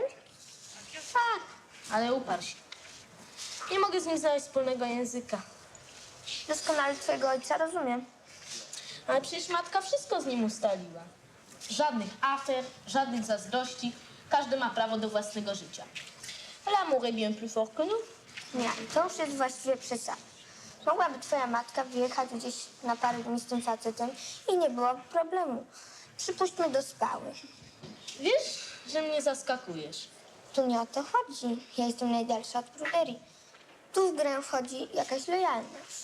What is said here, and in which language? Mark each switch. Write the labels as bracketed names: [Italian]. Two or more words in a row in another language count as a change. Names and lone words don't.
[Polish] Tak, ale uparł się. Nie mogę z nim znaleźć wspólnego języka. Doskonale twojego ojca rozumiem. Ale przecież matka wszystko z nim ustaliła. Żadnych afer, żadnych zazdrości. Każdy ma prawo do własnego życia. [French] L'amour est bien plus fort que nous. [Polish] Nie, to już jest właściwie przesada. Mogłaby twoja matka wyjechać gdzieś na parę dni z tym facetem i nie byłoby problemu. Przypuśćmy do skały. Wiesz, że mnie zaskakujesz. Tu nie o to chodzi. Ja jestem najdalsza od pruderii. Tu w grę wchodzi jakaś lojalność.